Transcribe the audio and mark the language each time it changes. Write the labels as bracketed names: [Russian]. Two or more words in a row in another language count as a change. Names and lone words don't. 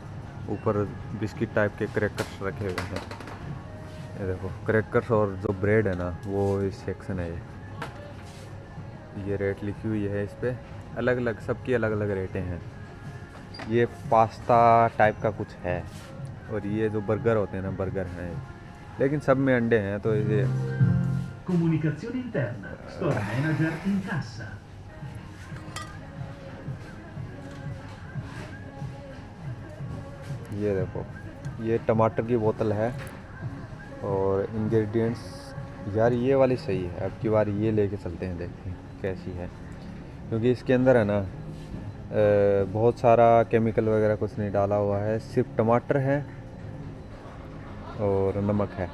[Hindi] ऊपर बिस्किट टाइप के क्रैकर्स रखे हुए हैं, ये देखो क्रैकर्स और जो ब्रेड है ना, वो इस सेक्शन है। ये रेट लिखी हुई है इस पर, अलग अलग, सबकी अलग अलग रेटें हैं। ये पास्ता टाइप का कुछ है, और ये जो बर्गर होते हैं ना, बर्गर हैं, लेकिन सब में अंडे हैं। तो ये [Italian] Comunicazione interna, [English] store manager [Italian] in cassa. [Hindi] ये देखो, ये टमाटर की बोतल है और इंग्रेडिएंट्स। यार ये वाली सही है, अब की बार ये लेके चलते हैं, देखते हैं कैसी है। क्योंकि इसके अंदर है ना बहुत सारा केमिकल वगैरह कुछ नहीं डाला हुआ है, सिर्फ टमाटर है और नमक है।